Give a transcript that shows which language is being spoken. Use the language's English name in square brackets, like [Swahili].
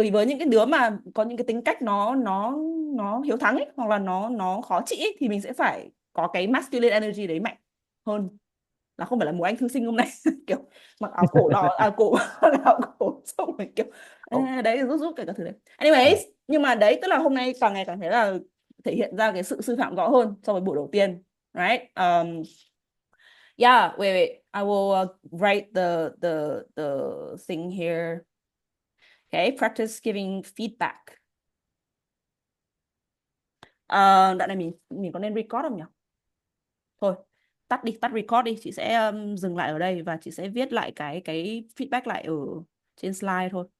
[Vietnamese] Bởi vì với những cái đứa mà có những cái tính cách nó hiếu thắng ấy, hoặc là nó khó trị ấy, thì mình sẽ phải có cái masculine energy đấy mạnh hơn, là không phải là một anh thư sinh hôm nay kiểu mặc áo cổ đỏ, áo cổ xong rồi kiểu Oh, đấy, giúp cái các thứ đấy. Anyways, nhưng mà đấy, tức là hôm nay càng ngày càng thấy là thể hiện ra cái sự sư phạm rõ hơn so với buổi đầu tiên, right? [English] Yeah, wait, I will write the thing here. Okay, practice giving feedback. [Vietnamese] Đoạn này mình có nên record không nhỉ? Thôi, tắt record đi, chị sẽ dừng lại ở đây và chị sẽ viết lại cái feedback lại ở trên slide thôi.